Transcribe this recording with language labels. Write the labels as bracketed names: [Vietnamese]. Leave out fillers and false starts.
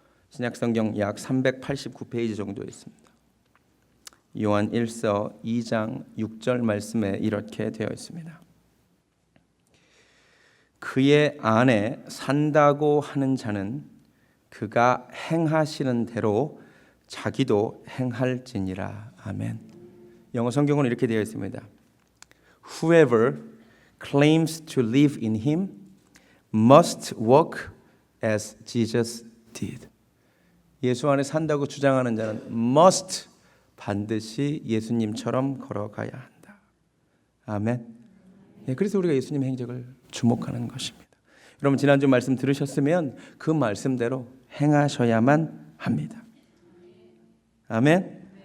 [Korean] 신약성경 약 389페이지 정도 있습니다. 요한일서 2장 6절 말씀에 이렇게 되어 있습니다. 그의 안에 산다고 하는 자는 그가 행하시는 대로 자기도 행할지니라. 아멘. 영어 성경은 이렇게 되어 있습니다. [English] Whoever claims to live in him must walk as Jesus did. [Korean] 예수 안에 산다고 주장하는 자는 must, 반드시 예수님처럼 걸어가야 한다. 아멘. 네, 그래서 우리가 예수님의 행적을 주목하는 것입니다. 여러분 지난주 말씀 들으셨으면 그 말씀대로 행하셔야만 합니다. 아멘.